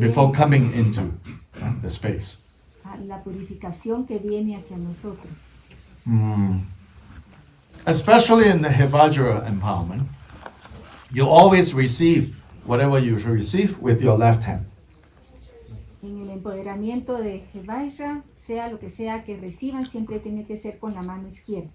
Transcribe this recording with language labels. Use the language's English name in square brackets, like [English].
[English] before coming into the space. [Spanish] la purificación que viene hacia nosotros. [English] Especially in the Hevajra empowerment, you always receive whatever you receive with your left hand. [Spanish] En el empoderamiento de Hevajra, sea lo que sea que reciban, siempre tiene que ser con la mano izquierda.